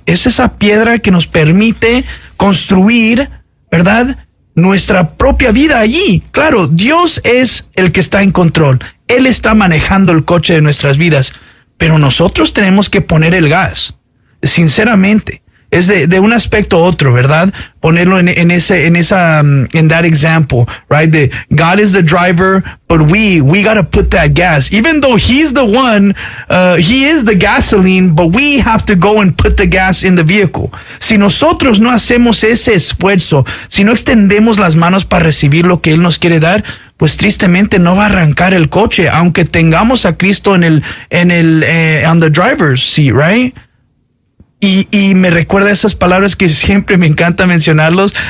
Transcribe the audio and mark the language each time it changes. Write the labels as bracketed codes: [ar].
[es] Es esa piedra que nos permite construir, ¿verdad?, nuestra propia vida allí. Claro, Dios es el que está en control. Él está manejando el coche de nuestras vidas, pero nosotros tenemos que poner el gas, sinceramente. Es de un aspecto a otro, ¿verdad? Ponerlo en [en] that example, right? The God is the driver, but we gotta put that gas. Even though he's the one, he is the gasoline, but we have to go and put the gas in the vehicle. [es] Si nosotros no hacemos ese esfuerzo, si no extendemos las manos para recibir lo que Él nos quiere dar, pues tristemente no va a arrancar el coche, aunque tengamos a Cristo [en] on the driver's seat, right? [es] Y me recuerda esas palabras que siempre me encanta mencionarlos.